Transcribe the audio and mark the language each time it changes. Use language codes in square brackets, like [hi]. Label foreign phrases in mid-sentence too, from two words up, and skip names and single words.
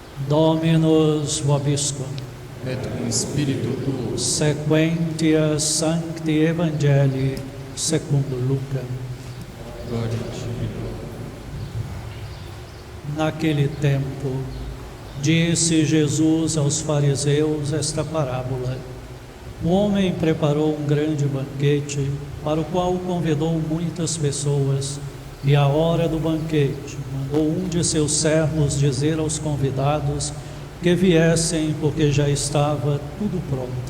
[la] Dominus vobiscum. et cum spiritu tuo, Sequentia Sancti Evangelii secundo Lucas. [pt] glória a ti. Naquele tempo, disse Jesus aos fariseus esta parábola: um homem preparou um grande banquete, para o qual convidou muitas pessoas, e à hora do banquete mandou um de seus servos dizer aos convidados que viessem, porque já estava tudo pronto.